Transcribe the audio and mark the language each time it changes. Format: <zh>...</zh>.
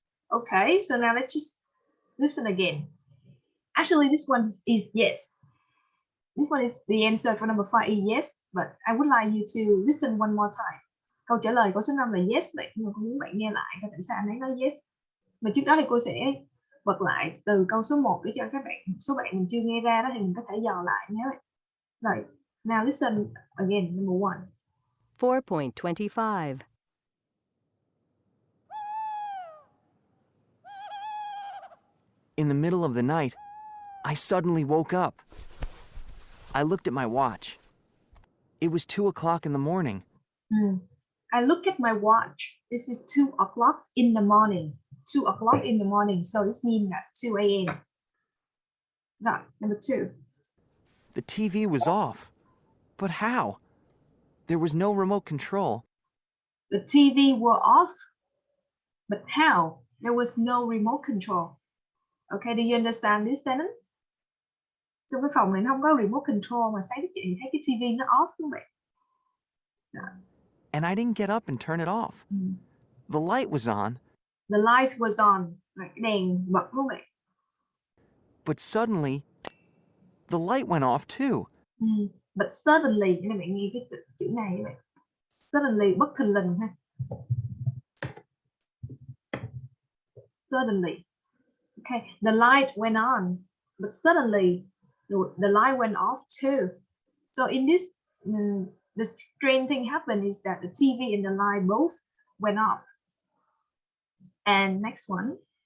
<en>Okay, so now let's just listen again. Actually, this one is yes. This one is the answer for number 5 is yes, but I would like you to listen one more time.</en> <vi>Câu trả lời của số 5 là yes vậy, nhưng mà cô muốn bạn nghe lại coi tại sao anh ấy nói yes. Mà trước đó thì cô sẽ bật lại từ câu số 1 để cho các bạn, số bạn mình chưa nghe ra đó thì mình có thể dò lại nhé.</vi> <en>Rồi, now listen again, number 1. 4.25. In the middle of the night, I suddenly woke up. I looked at my watch. It was 2 o'clock in the morning. I look at my watch. This is 2 o'clock in the morning. 2 o'clock in the morning. So this means that 2 a.m. Now, number 2. The TV was off. But how? There was no remote control. The TV were off. But how? There was no remote control. Okay, do you understand this sentence?</en> <vi>Trong cái phòng này nó không có remote control mà sáng thức dậy thấy cái TV nó off đúng không bạn?</vi> <en>And I didn't get up and turn it off. The light was on. The light was on.</en> <vi>Like cái đèn bật đúng không bạn?</vi> <en>But suddenly, the light went off too. But suddenly,</en> <vi>các bạn nghe cái chữ này các bạn. Suddenly, bất thình lình ha.</vi> <en>Suddenly. Okay, the light went on, but suddenly the light went off too. So in this, the strange thing happened is that the TV and the light both went off. And next one.</en>